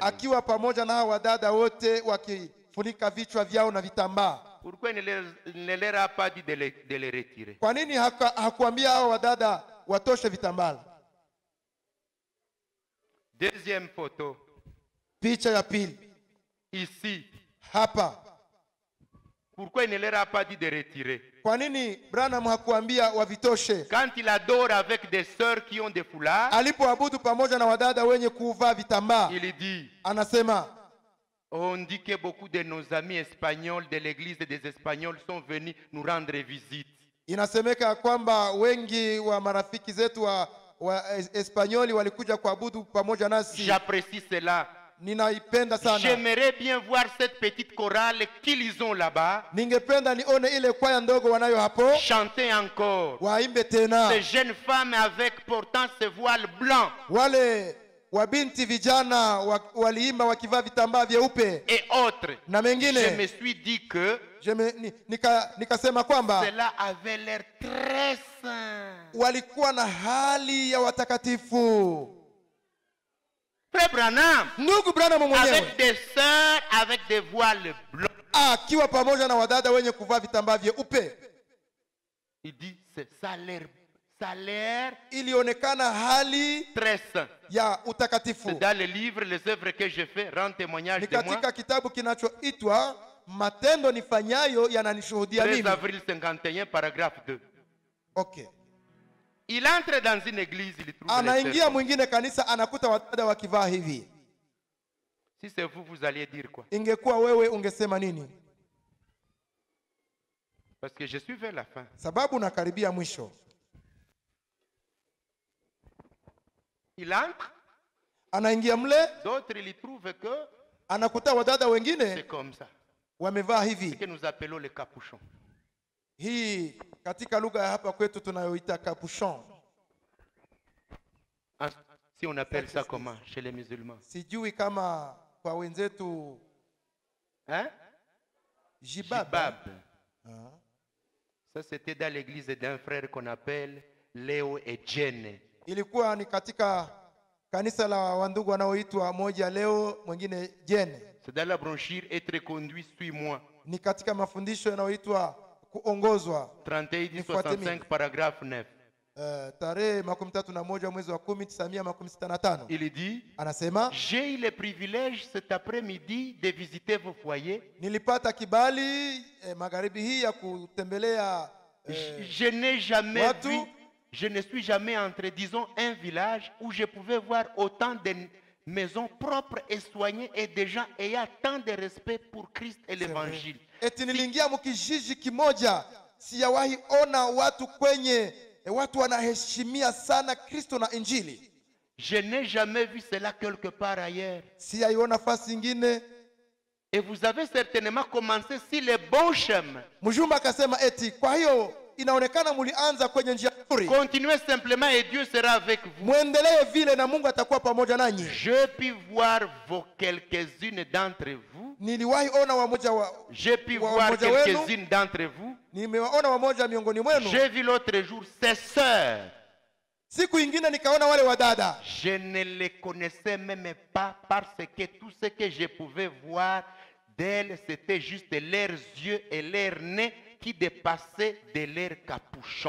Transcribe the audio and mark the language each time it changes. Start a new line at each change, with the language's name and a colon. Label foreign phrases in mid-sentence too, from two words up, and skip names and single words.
Swahili: akiwa pamoja na hawa wadada wote wakifunika vichwa vyao na vitambaa,
French: pourquoi il ne leur a pas dit de les retirer?
Swahili: kwa nini hakuambia hawa wadada watoshe vitambala?
French: Deuxième photo,
Swahili: Picha ya pili
French: ici,
Swahili: hapa,
French: Pourquoi il ne leur a pas dit de retirer?
Swahili: Kwa nini Branham hakuambia wavitoshe?
French: Quand il adore avec des sœurs qui ont des foulards,
Swahili: Alipoabudu pamoja na wadada wenye kuvaa vitambaa,
French: il dit,
Swahili: anasema
French: on dit que beaucoup de nos amis espagnols de l'église des Espagnols sont venus nous rendre visite.
Swahili: inasemeka kwamba wengi wa marafiki zetu wa Espanyoli walikuja kuabudu pamoja nasi.
French: J'apprécie cela.
Swahili: Ninaipenda sana.
French: J'aimerais bien voir cette petite chorale qu'ils ont là-bas
Swahili: Ningependa nione ile kwaya ndogo wanayo hapo
French: chanter encore.
Swahili: waimbe tena.
French: Ces jeunes femmes avec portant ce voile blanc
Swahili: Wale wabinti vijana waliimba wakivaa vitambaa vyeupe
French: et autres.
Swahili: na
French: Je
Swahili: mengine.
French: me suis dit que
Swahili: Nikasema kwamba
French: cela avait l'air très saint.
Swahili: walikuwa na hali ya watakatifu.
French: Frère Branham,
Swahili: Ndugu Branham mwenyewe
French: avec des sœurs avec des voiles blancs,
Swahili: akiwa pamoja na wadada wenye kuvaa vitambaa vyeupe,
French: il dit ça a l'air
Swahili: ilionekana hali
French: très saint.
Swahili: ya utakatifu.
French: C'est dans le livre Les œuvres que j'ai fait, rend témoignage
Swahili: Ni
French: de moi.
Swahili: katika kitabu kinachoitwa Matendo Nifanyayo Yananishuhudia
French: 13
Swahili: Mimi.
French: avril 51, paragraphe 2. Okay. Il entre dans une église, il trouve les
Swahili: Anaingia
French: sœurs.
Swahili: mwingine kanisa, anakuta wadada wakivaa hivi.
French: Si c'est vous, vous alliez dire quoi?
Swahili: Ingekuwa wewe ungesema nini?
French: Parce que je suis vers la fin.
Swahili: Sababu nakaribia mwisho.
French: Il entre,
Swahili: Anaingia mle,
French: d'autres ils trouvent que
Swahili: anakuta wadada
French: c'est
Swahili: wengine
French: comme ça.
Swahili: wamevaa
French: Ce
Swahili: hivi.
French: que nous appelons les capuchons.
Swahili: Hii katika lugha ya hapa kwetu tunayoita capuchon.
French: Si on appelle ça comment chez les musulmans?
Swahili: Sijui kama kwa wenzetu
French: Hein?
Swahili: jibab.
French: Jibab. Ah. Ça c'était dans l'église d'un frère qu'on appelle Léo et Jene.
Swahili: Ilikuwa ni katika kanisa la wandugu wanaoitwa moja leo mwingine Jene.
French: C'est dans la brochure Être conduit, suis-moi.
Swahili: Ni katika mafundisho yanayoitwa kuongozwa.
French: 31-65, paragraphe 9.
Swahili: Tarehe 31 mwezi wa 10 1965.
French: Il dit,
Swahili: Anasema
French: j'ai eu le privilège cet après-midi de visiter vos foyers.
Swahili: nilipata kibali magharibi hii ya kutembelea
French: Je n'ai jamais
Swahili: watu.
French: vu, je ne suis jamais entré, disons, un village où je pouvais voir autant de maisons propres et soignées et des gens ayant tant de respect pour Christ et l'évangile.
Swahili: Eti nilingia mkijiji kimoja, sijawahi ona watu kwenye watu wanaheshimia sana Kristo na Injili.
French: Je n'ai jamais vu cela quelque part ailleurs.
Swahili: Sijaiona fasi ingine.
French: Et vous avez certainement commencé sur les bons chemins.
Swahili: Mjumbe akasema eti kwa hiyo inaonekana mulianza kwenye njia nzuri.
French: Continuez simplement et Dieu sera avec vous.
Swahili: Muendelee vile na Mungu atakuwa pamoja nanyi.
French: Je puis voir quelques-unes d'entre vous.
Swahili: Niliwahi ona wamoja
French: J'ai pu voir
Swahili: wamoja wenu.
French: quelques-unes d'entre vous.
Swahili: Nimewaona wamoja miongoni mwenu.
French: J'ai vu l'autre jour ses sœurs.
Swahili: Siku ingine nikaona wale wadada.
French: Je ne les connaissais même pas parce que tout ce que je pouvais voir d'elles, c'était juste leurs yeux et leurs nez qui dépassaient de leurs capuchons.